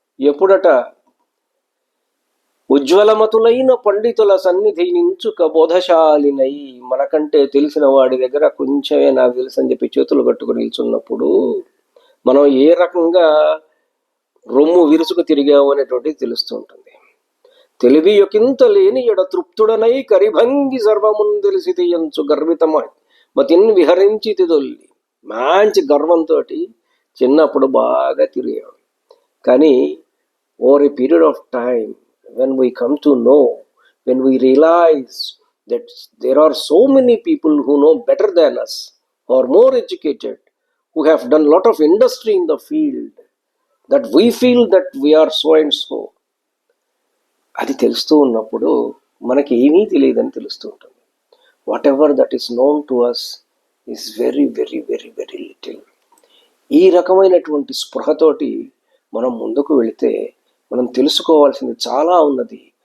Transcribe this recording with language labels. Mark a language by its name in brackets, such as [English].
[Telugu] ఎప్పుడట ఉజ్వలమతులైన పండితుల సన్నిధి నించుక బోధశాలినై, మనకంటే తెలిసిన వాడి దగ్గర కొంచెమే నాకు తెలుసు అని చెప్పి చేతులు కట్టుకుని నిల్చున్నప్పుడు మనం ఏ రకంగా రొమ్ము విరుచుకు తిరిగాము అనేటువంటిది తెలుస్తూ ఉంటుంది. తెలివి యొకింత లేని ఎడ తృప్తుడనై కరిభంగి సర్వమున్ తెలిసి ఎంచు గర్వితమ మతిన్ విహరించి తిదొల్లి. మంచి గర్వంతో చిన్నప్పుడు బాగా తిరిగాం. [English] కానీ over a period of time, when we come to know, when we realize that there are so many people who know better than us, who are more educated, who have done a lot of industry in the field, that we feel that we are so and so. [Telugu] అది తెలుస్తూ ఉన్నప్పుడు మనకి ఏమీ తెలియదని తెలుస్తూ ఉంటుంది. [English] Whatever that is known to us is very very very very little. [Telugu] ఈ రకమైనటువంటి స్పృహతోటి మనం ముందుకు వెళితే మనం తెలుసుకోవాల్సింది చాలా ఉన్నది.